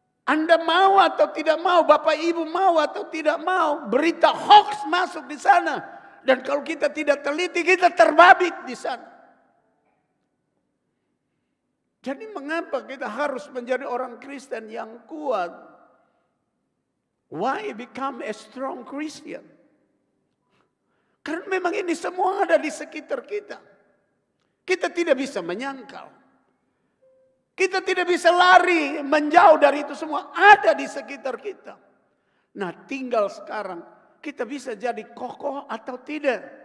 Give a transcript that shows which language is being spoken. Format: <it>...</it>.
<id>Anda mau atau tidak mau, Bapak Ibu mau atau tidak mau, berita hoax masuk di sana. Dan kalau kita tidak teliti, kita terbabit di sana. Jadi mengapa kita harus menjadi orang Kristen yang kuat?</id> <en>Why become a strong Christian?</en> <id>Karena memang ini semua ada di sekitar kita. Kita tidak bisa menyangkal. Kita tidak bisa lari menjauh dari itu semua. Ada di sekitar kita. Nah, tinggal sekarang kita bisa jadi kokoh atau tidak.</id>